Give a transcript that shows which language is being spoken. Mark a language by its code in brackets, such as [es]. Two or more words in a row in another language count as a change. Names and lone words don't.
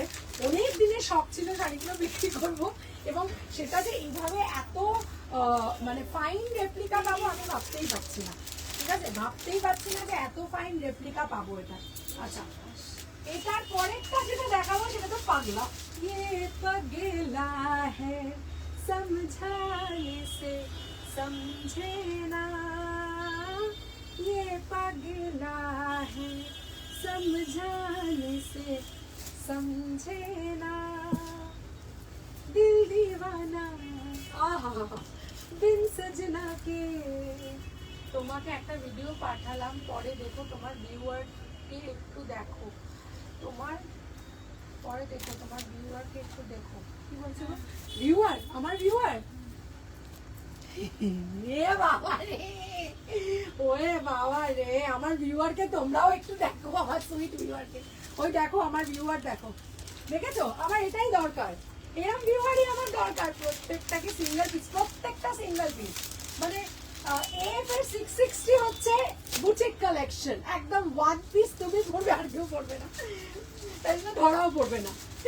[bn] অনেক দিনের শখ ছিল শাড়িগুলো বিক্রি করব, এবং সেটা যে এইভাবে এত মানে [en] fine replica [bn] পাবো আমি ভাবতেই পারছি না, ঠিক আছে, ভাবতেই পারছি না যে এত [en] fine replica [bn] পাবো এটা। আচ্ছা, এটার পরেরটা যেটা দেখাবো সেটা তো পাগলা, [hi] ये पगला है समझाने से समझे ना, ये पगला है समझाने से समझे ना, दिल दीवाना आहा बिन सजना के। [bn] তোমাকে একটা ভিডিও পাঠালাম, পরে দেখো, তোমার ভিউয়ারকে একটু দেখো, তোমার পরে দেখো, তোমার ভিউয়ারকে একটু দেখো, কি বলছো ভিউয়ার, আমার ভিউয়ার, এ বাবা রে, ওরে বাবা রে, আমার ভিউয়ারকে তোমরাও একটু দেখো, আমার সুইট ভিউয়ারকে, ওই দেখো আমার ভিউয়ার, দেখো, দেখেছো, আমার এটাই দরকার, এরকম ভিউয়ারই আমার দরকার, প্রত্যেকটাকে [en] single piece, [bn] প্রত্যেকটা [en] single piece, [bn] মানে এফ এর 660 হচ্ছে [en] boutique collection, [bn] একদম [en] one piece, [bn] তুমি পড়বে আর কেউ পড়বে না, তাই জন্য ধরাও পড়বে না।